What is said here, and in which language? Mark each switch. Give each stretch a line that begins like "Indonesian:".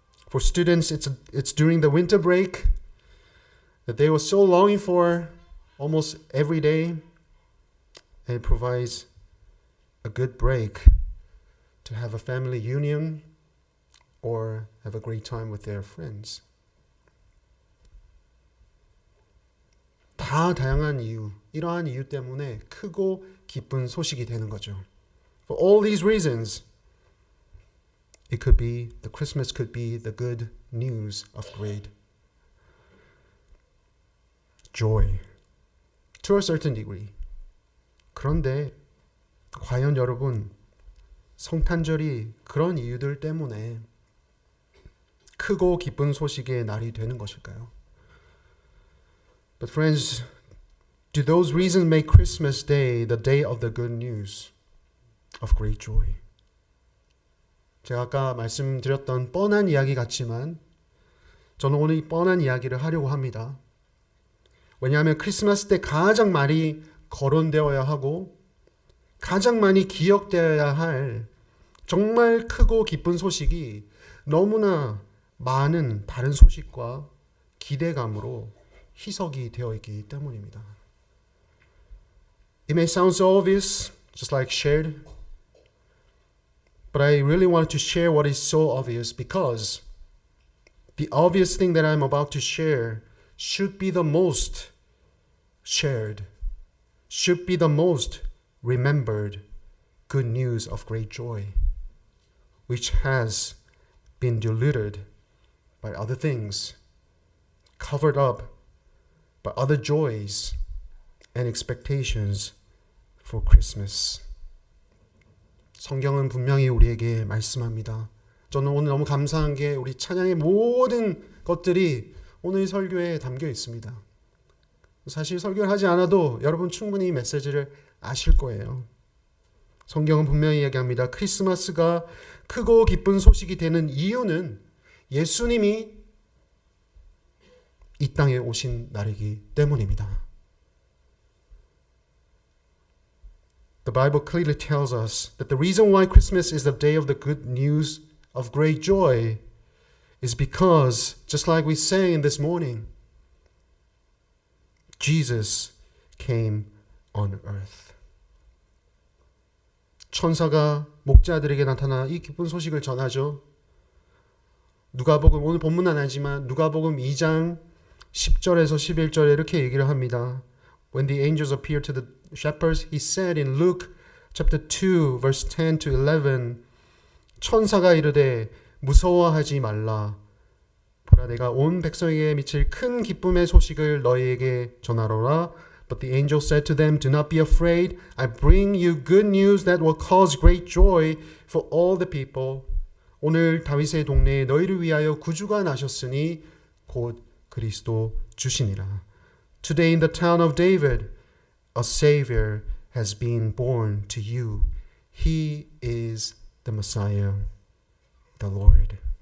English: For students, it's during the winter break that they were so longing for almost every day, and it provides a good break to have a family union or have a great time with their friends. 다
Korean: 다 다양한 이유, 이러한 이유 때문에 크고 기쁜 소식이 되는 거죠.
English: For all these reasons, the Christmas could be the good news of great joy to a certain degree.
Korean: 그런데 과연 여러분, 성탄절이 그런 이유들 때문에 크고 기쁜 소식의 날이 되는 것일까요?
English: But friends, do those reasons make Christmas Day the day of the good news of great joy?
Korean: 제가 아까 말씀드렸던 뻔한 이야기 같지만 저는 오늘 이 뻔한 이야기를 하려고 합니다. 왜냐하면 크리스마스 때 가장 많이 거론되어야 하고 가장 많이 기억되어야 할 정말 크고 기쁜 소식이 너무나 많은 다른 소식과 기대감으로 희석이 되어 있기 때문입니다.
English: It may sound so obvious, just like shared, but I really want to share what is so obvious because the obvious thing that I'm about to share should be the most shared, should be the most remembered good news of great joy, which has been diluted by other things, covered up by other joys and expectations for Christmas.
Korean: 성경은 분명히 우리에게 말씀합니다. 저는 오늘 너무 감사한 게 우리 찬양의 모든 것들이 오늘 설교에 담겨 있습니다. 사실 설교를 하지 않아도 여러분 충분히 이 메시지를 아실 거예요. 성경은 분명히 얘기합니다. 크리스마스가 크고 기쁜 소식이 되는 이유는 예수님이 이 땅에 오신 날이기 때문입니다.
English: The Bible clearly tells us that the reason why Christmas is the day of the good news of great joy is because, just like we sang this morning, Jesus came on earth.
Korean: 천사가 목자들에게 나타나 이 기쁜 소식을 전하죠. 누가복음, 오늘 본문은 아니지만 누가복음 2장 10절에서 11절에 이렇게 얘기를 합니다.
English: When the angels appeared to the shepherds, he said in Luke chapter 2 verse 10 to 11,
Korean: 천사가 이르되 무서워하지 말라. 보라 내가 온 백성에게 미칠 큰 기쁨의 소식을 너희에게 전하노라.
English: But the angel said to them, do not be afraid. I bring you good news that will cause great joy for all the people.
Korean: 오늘 다윗의 동네에 너희를 위하여 구주가 나셨으니 곧 그리스도 주시니라.
English: Today in the town of David, a Savior has been born to you. He is the Messiah, the Lord.